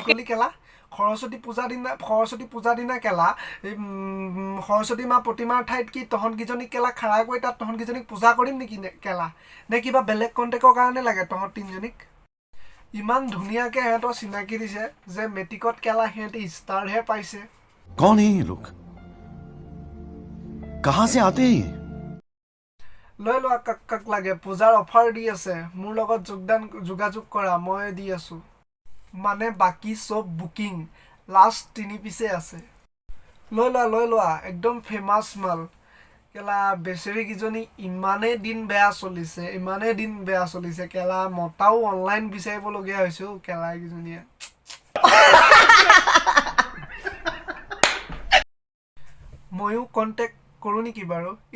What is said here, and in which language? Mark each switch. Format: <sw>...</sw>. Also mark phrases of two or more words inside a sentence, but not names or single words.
<as>কলি কেলা সৰস্বতী পূজা দিনা কেলা সৰস্বতী মা প্ৰতিমাৰ ঠাইত কি তহঁতকেইজনীক কেলা খাৰা কৰি তাত তহঁতকেইজনীক পূজা কৰিম নেকি কেলা নে কিবা বেলেগ কণ্টেক্টৰ কাৰণে লাগে তহঁত তিনিজনীক ইমান ধুনীয়াকৈ সিহঁতৰ চিনাকি দিছে যে মেট্ৰিকত কেলা সিহঁতে ষ্টাৰহে পাইছে</as> <hi>कौन है ये लोग कहां से आते हैं ये</hi> <as>লৈ লোৱা কাক লাগে পূজাৰ অফাৰ দি আছে মোৰ লগত যোগাযোগ কৰা মই দি আছো মানে বাকী চব বুকিং লাষ্ট 3 পিছে আছে লৈ লোৱা একদম ফেমাছ মাল কেলা বেচেৰীকেইজনী ইমানেই দিন বেয়া চলিছে কেলা মতাও অনলাইন বিচাৰিবলগীয়া হৈছে কেলা কেইজনীয়ে ময়ো কণ্টেক্ট কৰোঁ নেকি বাৰু</as>